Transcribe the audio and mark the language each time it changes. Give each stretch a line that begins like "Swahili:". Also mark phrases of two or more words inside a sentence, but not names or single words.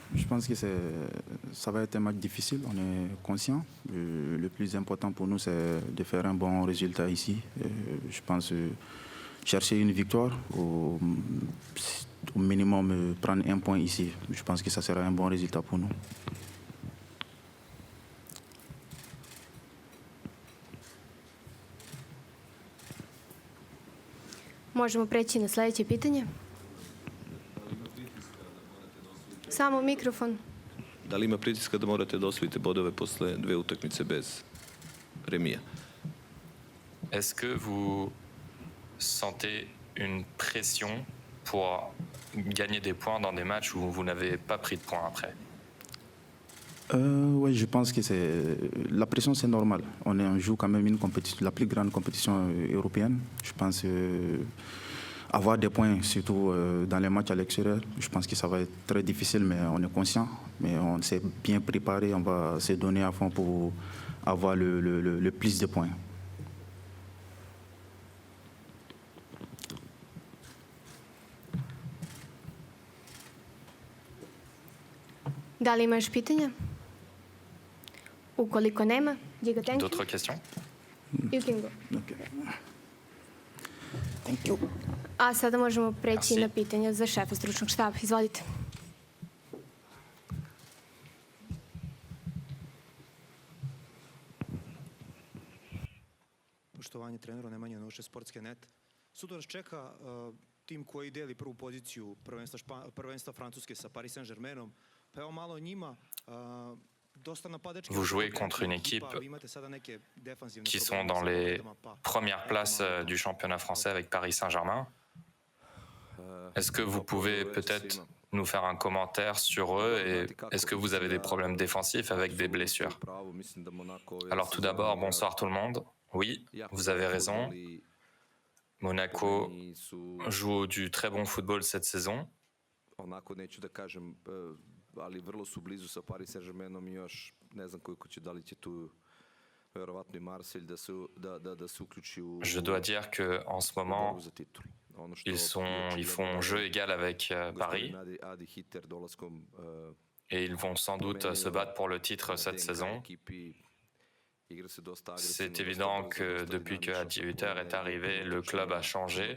French: pense que ça va être un match difficile, on est conscient. Le plus important pour nous, c'est de faire un bon résultat ici. Je pense chercher une victoire, au minimum prendre un point ici. Je pense que ça sera un bon résultat pour nous.
Serbian: Možemo preći na sljedeće pitanje. Samo mikrofon. Da li ima pritiska da morate da osvojite bodove posle 2 utakmice bez remija?
French: Est-ce que vous sentez une pression pour gagner des points dans des matchs où vous n'avez pas pris de points après? Oui, je pense que la pression, c'est normal. On joue quand même la plus grande compétition européenne. Je pense avoir des points, surtout dans les matchs à l'extérieur, je pense que ça va être très difficile, mais on est conscient. Mais on s'est bien préparé, on va se donner à fond pour avoir le plus de points.
Serbian: Da li imaš pitanja? Ukoliko nema,
English: Giga, thank you.
French: D'autres questions?
English: You can go. Okay. Thank you.
Serbian: A sada možemo preći
French: Merci.
Serbian: na pitanja za šefa stručnog štaba. Izvolite. Poštovanje treneru Nemanja Nuše, Sportske.net. Sutra nas čeka tim koji deli prvu poziciju prvenstva Francuske sa Paris Saint-Germainom. Pa evo malo o njima.
French: Vous jouez contre une équipe qui sont dans les premières places du championnat français avec Paris Saint-Germain. Est-ce que vous pouvez peut-être nous faire un commentaire sur eux et est-ce que vous avez des problèmes défensifs avec des blessures? Alors tout d'abord, bonsoir tout le monde. Oui, vous avez raison. Monaco joue du très bon football cette saison.
Serbian: Ali vrlo su blizu sa Paris Saint-Germainom i još ne znam koliko će, da li će tu verovatno i Marseille da se uključi u...
French: Je dois dire que en ce moment, ils font jeu égal avec Paris et ils vont sans doute se battre pour le titre cette saison. C'est évident que depuis que Adi Hütter est arrivé, le club a changé.